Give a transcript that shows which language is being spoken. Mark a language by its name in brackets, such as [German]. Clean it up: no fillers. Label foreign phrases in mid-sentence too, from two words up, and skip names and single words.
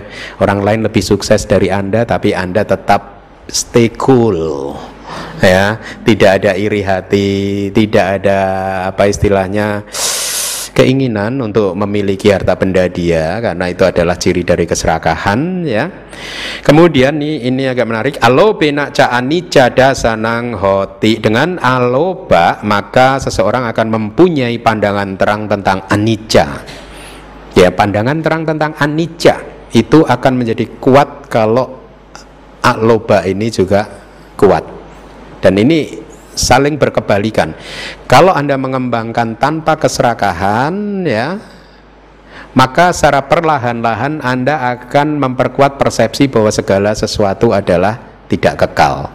[Indonesian] Orang lain lebih sukses dari Anda, tapi Anda tetap [English] stay cool, [Indonesian] ya. Tidak ada iri hati, tidak ada apa istilahnya keinginan untuk memiliki harta benda dia, karena itu adalah ciri dari keserakahan, ya. Kemudian ini agak menarik, [Pali] alobe nakca anicca dasanang hoti. [Indonesian] Dengan aloba maka seseorang akan mempunyai pandangan terang tentang anicca. Ya, pandangan terang tentang anicca itu akan menjadi kuat kalau aloba ini juga kuat. Dan ini saling berkebalikan. Kalau Anda mengembangkan tanpa keserakahan, ya, maka secara perlahan-lahan Anda akan memperkuat persepsi bahwa segala sesuatu adalah tidak kekal.